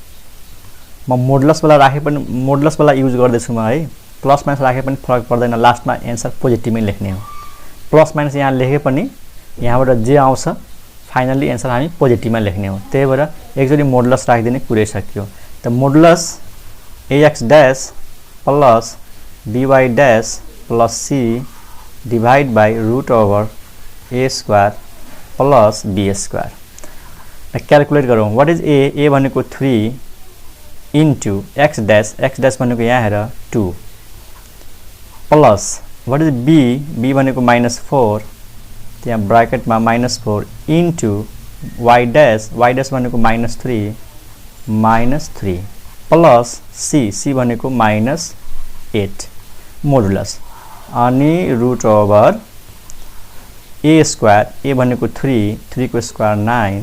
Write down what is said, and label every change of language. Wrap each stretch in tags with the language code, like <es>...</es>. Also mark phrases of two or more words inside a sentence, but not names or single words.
<ne>म मोडुलस वाला राखे पनि मोडुलस वाला युज गर्दैछु म है,</ne> <en>plus minus</en> <ne>राखे पनि फरक पर्दैन, लास्टमा एन्सर पोजिटिभमै लेख्ने हो।</ne> <en>plus minus</en> <ne>यहाँ लेखे पनि यहाँबाट जे आउँछ फाइनली एन्सर हामी पोजिटिभमा लेख्ने हो। त्यही भएर एकचोटी मोडुलस राखिदिने कुरै सकियो। त</ne> <en>modulus ax dash plus by dash plus c divide by root over a square plus b square.</en> <ne>क्याल्कुलेट गरौँ,</ne> <en>what is a</en> <ne>भनेको 3</ne> <en>into x dash</en> <ne>भनेको यहाँ हेर 2</ne> <en>plus what is b</en> <ne>भनेको -4, त्यहाँ ब्रैकेटमा -4</ne> <en>into y dash</en> <ne>भनेको -3</ne> <en>plus c</en> <ne>भनेको -8 मोडुलस, अनि</ne> <en>root over a square,</en> <ne>a भनेको 3 को स्क्वायर 9,</ne>